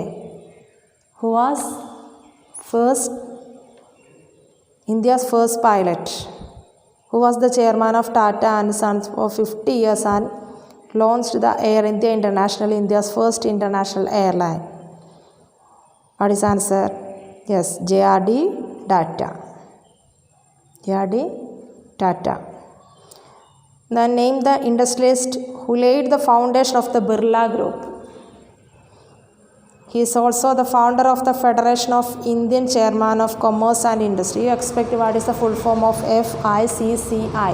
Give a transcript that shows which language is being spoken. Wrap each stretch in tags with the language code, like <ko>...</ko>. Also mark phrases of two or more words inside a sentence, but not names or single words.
<en>Who was India's first pilot? Who was the chairman of Tata and Sons for 50 years and launched the Air India International, India's first international airline? What is the answer? Yes, J.R.D. Tata. J.R.D. Tata. Then name the industrialist who laid the foundation of the Birla Group. He is also the founder of the Federation of Indian Chairman of Commerce and Industry. You expect what is the full form of FICCI?</en>